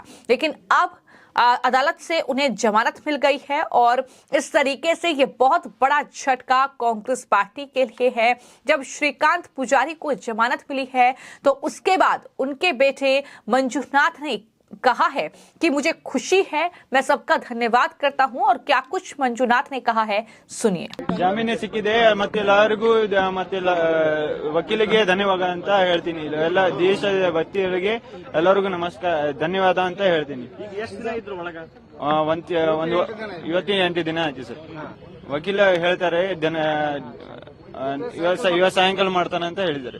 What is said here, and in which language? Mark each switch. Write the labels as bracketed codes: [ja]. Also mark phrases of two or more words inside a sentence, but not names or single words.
[hi] लेकिन अब अदालत से उन्हें जमानत मिल गई है और इस तरीके से ये बहुत बड़ा झटका कांग्रेस पार्टी के लिए है। जब श्रीकांत पुजारी को जमानत मिली है तो उसके बाद उनके बेटे मंजुनाथ ने कहा है कि मुझे खुशी है, मैं सबका धन्यवाद करता हूं। और क्या कुछ मंजुनाथ ने कहा है, सुनिए। [kn] ಜಾಮೀನು ಸಿಕ್ಕಿದೆ ಮತ್ತೆ ಎಲ್ಲರಿಗೂ ಮತ್ತೆ ವಕೀಲಿಗೆ ಧನ್ಯವಾದ ಅಂತ ಹೇಳ್ತೀನಿ। ಎಲ್ಲ ದೇಶದ ವ್ಯಕ್ತಿಗಳಿಗೆ ಎಲ್ಲರಿಗೂ ನಮಸ್ಕಾರ, ಧನ್ಯವಾದ ಅಂತ ಹೇಳ್ತೀನಿ। ಎಷ್ಟು ದಿನ ಇದ್ರು ಒಳಗ? ಒಂದು 28 ದಿನ ಆಯ್ತು ಸರ್। ವಕೀಲ ಹೇಳ್ತಾರೆ ಇವತ್ತು ಸಾಯಂಕಾಲ ಮಾಡ್ತಾನೆ ಅಂತ ಹೇಳಿದ್ದಾರೆ।